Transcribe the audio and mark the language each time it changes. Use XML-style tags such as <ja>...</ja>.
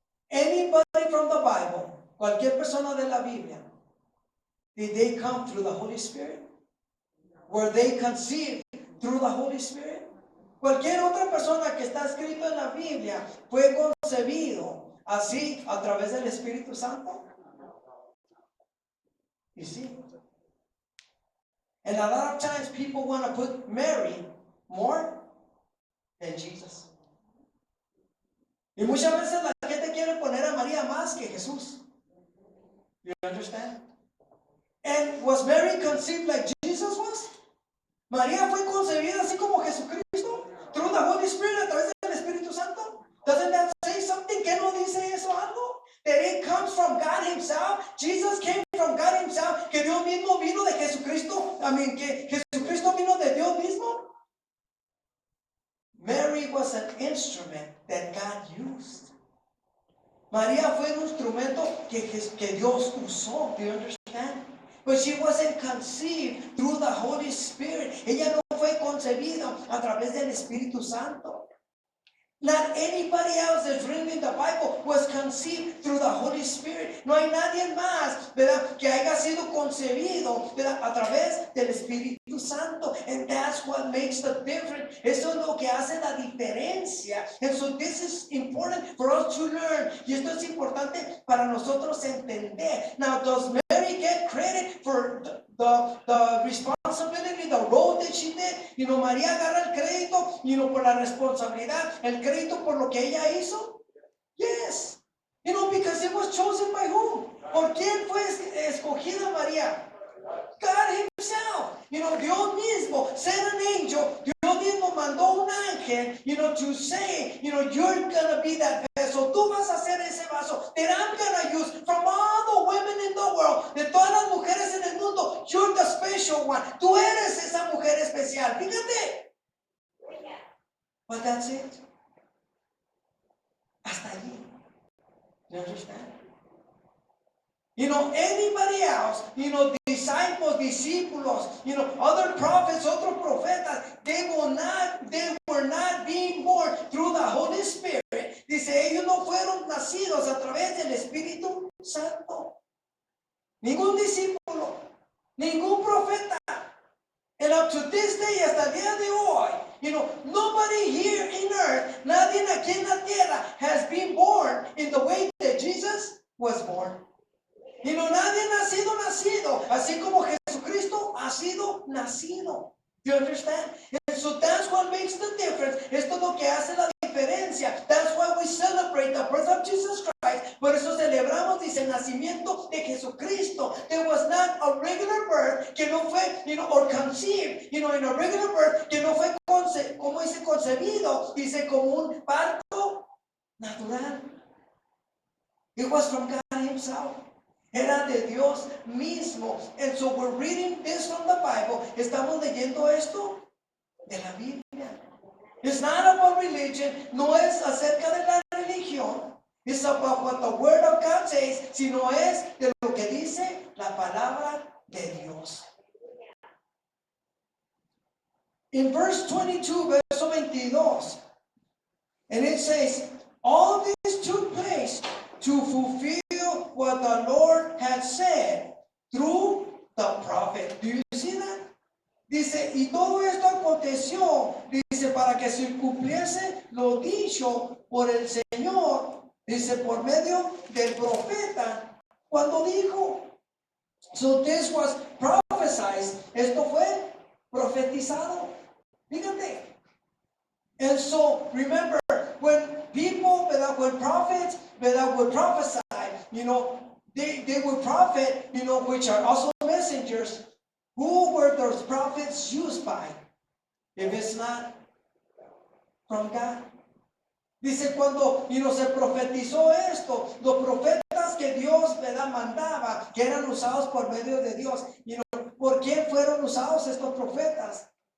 <en>Anybody from the Bible,</en> <es>cualquier persona de la Biblia,</es> <en>did they come through the Holy Spirit? Were they conceived through the Holy Spirit?</en> <es>Cualquier otra persona que está escrito en la Biblia fue concebido así a través del Espíritu Santo.</es> <en>You see? And a lot of times people want to put Mary more than Jesus.</en> <es>Y muchas veces la gente quiere poner a María más que Jesús.</es> <en>You understand? And was Mary conceived like Jesus was?</en> <es>María fue concebida así como Jesucristo,</es> <en>through the Holy Spirit,</en> <es>a través del Espíritu Santo.</es> <en>Doesn't that say something?</en> <es>¿Qué no dice eso algo?</es> <en>That it comes from God Himself. Jesus came from God Himself.</en> <es>Que Dios mismo vino de Jesucristo. Que Jesucristo vino de Dios mismo.</es> <en>Mary was an instrument that God used.</en> <es>María fue un instrumento que Dios usó.</es> <en>Do you understand? But she wasn't conceived through the Holy Spirit.</en> <es>Ella no fue concebida a través del Espíritu Santo.</es> <en>Not anybody else that's written in the Bible was conceived through the Holy Spirit.</en> <es>No hay nadie más, ¿verdad?, que haya sido concebido, ¿verdad?, a través del Espíritu Santo.</es> <en>And that's what makes the difference.</en> <es>Eso es lo que hace la diferencia.</es> <en>And so this is important for us to learn.</en> <es>Y esto es importante para nosotros entender.</es> <en>Now, does Mary get credit for the responsibility, the role that she did?</en> <es>María agarra el crédito, por la responsabilidad, el crédito por lo que ella hizo.</es> <en>Yes. Because it was chosen by whom?</en> <es>¿Por quién fue escogida María?</es> <en>God Himself.</en> <es>Dios mismo</es> <en>sent an angel.</en> <es>Dios mismo mandó un ángel,</es> <en>to say, you're gonna be that vessel.</en> <es>Tú vas a ser ese vaso</es> <en>that I'm gonna use from all the women in the world.</en> <es>De todas las mujeres en el mundo,</es> <en>you're the special one.</en> <es>Tú eres esa mujer especial. Fíjate.</es> <en>But that's it.</en> <es>Hasta allí.</es> <en>You understand? Anybody else, discípulos, other prophets,</en> <es>otros profetas,</es> <en>they were not being born through the Holy Spirit.</en> <es>Dice, ellos no fueron nacidos a través del Espíritu Santo. Ningún discípulo, ningún profeta.</es> <en>And up to this day,</en> <es>hasta el día de hoy,</es> <en>nobody here in earth,</en> <es>nadie aquí en la tierra</es> <en>has been born in the way that Jesus was born.</en> <es>Nadie nacido, así como Jesucristo ha sido nacido.</es> <en>Do you understand? And so that's what makes the difference.</en> <es>Esto es lo que hace la diferencia.</es> <en>That's why we celebrate the birth of Jesus Christ.</en> <es>Por eso celebramos, dice, el nacimiento de Jesucristo.</es> <en>There was not a regular birth</en> <es>que no fue,</es> <en>or conceived, in a regular birth</en> <es>que no fue, como dice, concebido, dice, como un parto natural.</es> <en>It was from God Himself.</en> <es>Era de Dios mismo.</es> <en>And so we're reading this from the Bible.</en> <es>Estamos leyendo esto de la Biblia.</es> <en>It's not about religion.</en> <es>No es acerca de la religión.</es> <en>It's about what the Word of God says.</en> <es>Sino es de lo que dice la palabra de Dios.</es> <en>In verse 22,</en> <es>verso 22,</es> <en>and it says, all this took place to fulfill what the Lord had said through the prophet. Do you see that?</en> <es>Dice, y todo esto aconteció, dice, para que se cumpliese lo dicho por el Señor, dice, por medio del profeta, cuando dijo.</es> <en>So this was prophesied.</en> <es>Esto fue profetizado. Fíjate.</es> <en>And so, remember, when people, when prophets, would prophesy, they would prophet, which are also messengers. Who were those prophets used by? If it's not from God.</en> <es>Dice, cuando, se profetizó esto, los profetas que Dios, mandaba, que eran usados por medio de Dios. ¿Por quién fueron usados estos profetas?</es>